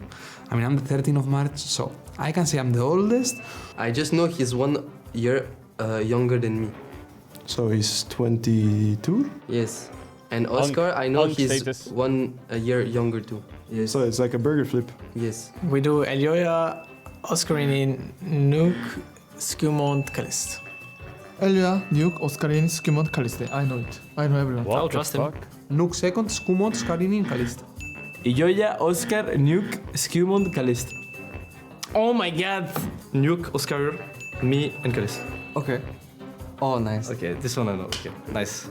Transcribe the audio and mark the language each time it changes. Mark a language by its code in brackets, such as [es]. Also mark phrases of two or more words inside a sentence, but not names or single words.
[en] I mean, I'm the 13th of March, so I can say I'm the oldest. I just know he's 1 year younger than me. So he's 22? Yes. And Oscar, I know he's status. 1 year younger too. Yes. So it's like a burger flip. Yes. We do Elyoya, Oscarini, Nuke, Skewmont, Kalist. Elia, Nuke, Oscarini, Skewmont, Kaliste. I know it. I know everyone. What I'll the trust him. fuck? Nuke second, Skewmont, Oscarini, and Kalista. Illoya, Oscar, Nuke, Skewmont, Kalist. Oh my god! Nuke, Oscar, me, and Kalist. Okay. Oh, nice. Okay, this one I know. Okay, nice.